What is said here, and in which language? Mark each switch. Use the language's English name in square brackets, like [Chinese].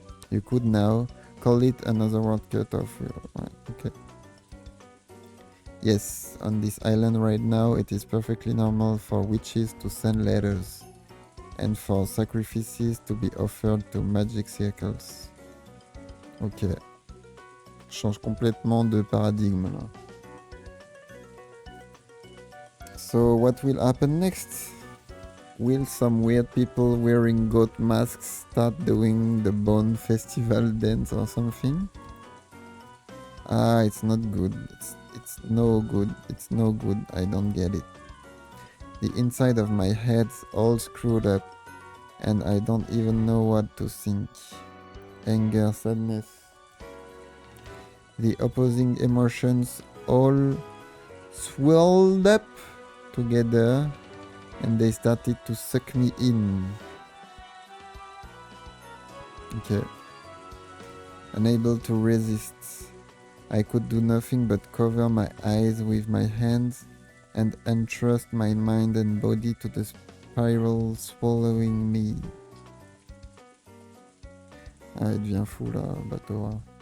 [English] You could now call it another world cut off. Okay. Yes, on this island right now, it is perfectly normal for witches to send letters and for sacrifices to be offered to magic circles. Ok. [French] Change complètement de paradigme là. [English] So what will happen next? Will some weird people wearing goat masks start doing the Bone Festival dance or something? Ah, it's not good. It's no good. It's no good. I don't get it. The inside of my head's all screwed up and I don't even know what to think. Anger, sadness. The opposing emotions all swelled up together and they started to suck me in. Okay. Unable to resist. I could do nothing but cover my eyes with my hands and entrust my mind and body to the spiral swallowing me. [French] Ah, elle devient fou là, Batora.